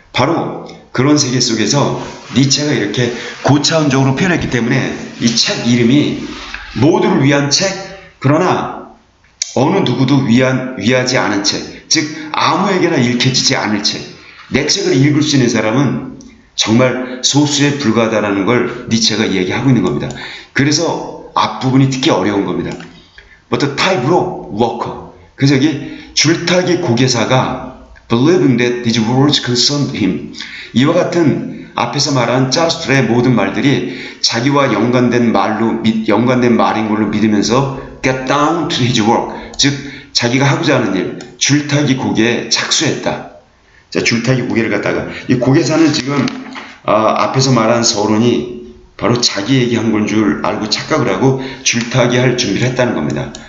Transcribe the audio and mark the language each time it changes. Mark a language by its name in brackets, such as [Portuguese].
[Korean] 바로 그런 세계 속에서 니체가 이렇게 고차원적으로 표현했기 때문에 이 책 이름이 모두를 위한 책, 그러나 어느 누구도 위하지 않은 책, 즉 아무에게나 읽혀지지 않을 책. 내 책을 읽을 수 있는 사람은 정말 소수에 불과하다는 걸 니체가 얘기하고 있는 겁니다. 그래서 앞부분이 특히 어려운 겁니다. [English] But the tightrope walker. [Korean] 그래서 여기 줄타기 고개사가 [English] believing that these words concerned him. [Korean] 이와 같은 앞에서 말한 자라투스트라의 모든 말들이 자기와 연관된 말인 걸로 믿으면서 [English] get down to his work. [Korean] 즉 자기가 하고자 하는 일, 줄타기 고개에 착수했다. 자, 줄타기 고개를 갖다가 이 고개사는 지금 앞에서 말한 서론이 바로 자기 얘기한 건 줄 알고 착각을 하고 줄타기 할 준비를 했다는 겁니다.